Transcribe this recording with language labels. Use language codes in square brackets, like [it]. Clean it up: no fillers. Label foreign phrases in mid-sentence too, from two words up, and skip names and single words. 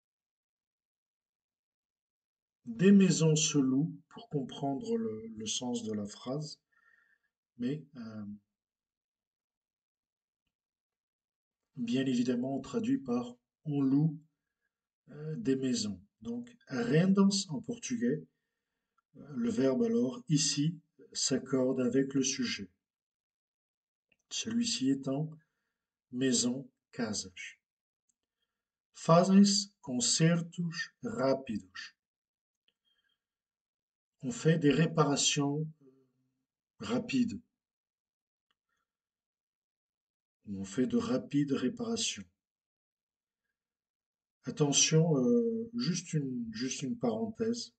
[fr] des maisons se louent pour comprendre le sens de la phrase, mais bien évidemment on traduit par on loue des maisons. Donc, rendam-se en portugais, le verbe alors ici s'accorde avec le sujet. Celui-ci étant maison, [pt] casas. Fazem-se concertos rápidos. [fr] On fait des réparations rapides. On fait de rapides réparations. Attention, juste une parenthèse.